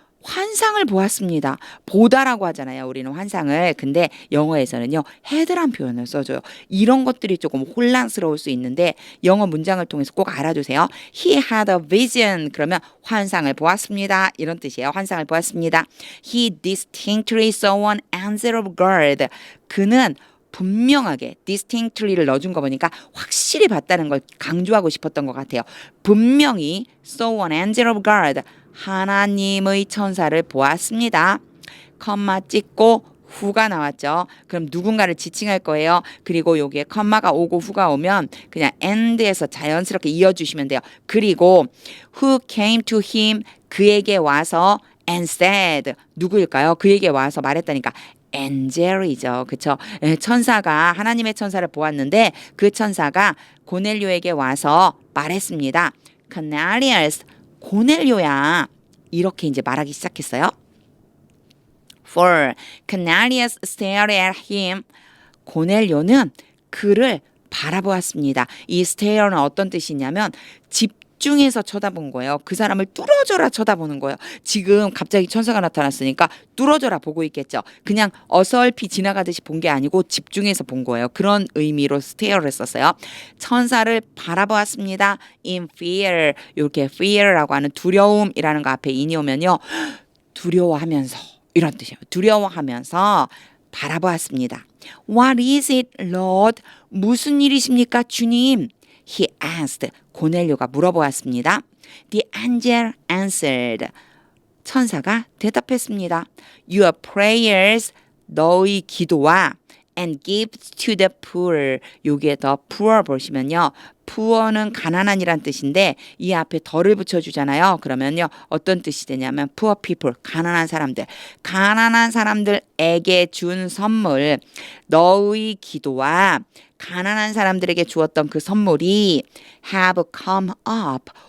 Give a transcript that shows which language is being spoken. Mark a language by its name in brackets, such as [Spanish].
[Korean] 환상을 보았습니다. 보다라고 하잖아요. 우리는 환상을. 근데 영어에서는요. had란 표현을 써줘요. 이런 것들이 조금 혼란스러울 수 있는데 영어 문장을 통해서 꼭 알아두세요. [English] He had a vision. [Korean] 그러면 환상을 보았습니다. 이런 뜻이에요. 환상을 보았습니다. [English] He distinctly saw an angel of God. [Korean] 그는 분명하게 distinctly를 넣어준 거 보니까 확실히 봤다는 걸 강조하고 싶었던 것 같아요. 분명히 [English] saw an angel of God. [Korean] 하나님의 천사를 보았습니다. 컴마 찍고 후가 나왔죠. 그럼 누군가를 지칭할 거예요. 그리고 여기에 컴마가 오고 후가 오면 그냥 end에서 자연스럽게 이어주시면 돼요. 그리고 [English] who came to him [Korean] 그에게 와서 [English] and said [Korean] 누구일까요? 그에게 와서 말했다니까 엔젤이죠. 그쵸? 천사가 하나님의 천사를 보았는데 그 천사가 고넬료에게 와서 말했습니다. Cornelius 고넬료야 이렇게 이제 말하기 시작했어요. [English] For Cornelius stared at him. [Korean] 고넬료는 그를 바라보았습니다. 이 stare는 어떤 뜻이냐면 집중해서 쳐다본 거예요. 그 사람을 뚫어져라 쳐다보는 거예요. 지금 갑자기 천사가 나타났으니까 뚫어져라 보고 있겠죠. 그냥 어설피 지나가듯이 본 게 아니고 집중해서 본 거예요. 그런 의미로 stare를 썼어요. 천사를 바라보았습니다. [English] In fear. [Korean] 이렇게 fear라고 하는 두려움이라는 거 앞에 인이 오면요. 두려워하면서 이런 뜻이에요. 두려워하면서 바라보았습니다. [English] What is it, Lord? [Korean] 무슨 일이십니까, 주님? [English] He asked. [Korean] 고넬료가 물어보았습니다. [English] The angel answered. [Korean] 천사가 대답했습니다. [English] Your prayers, [Korean] 너의 기도와 [English] and gifts to the poor. [Korean] 여기에 더 poor 보시면요. poor는 가난한이란 뜻인데 이 앞에 더를 붙여주잖아요. 그러면요. 어떤 뜻이 되냐면 [English] poor people, [Korean] 가난한 사람들. 가난한 사람들에게 준 선물. 너의 기도와 가난한 사람들에게 주었던 그 선물이 [English] have come up.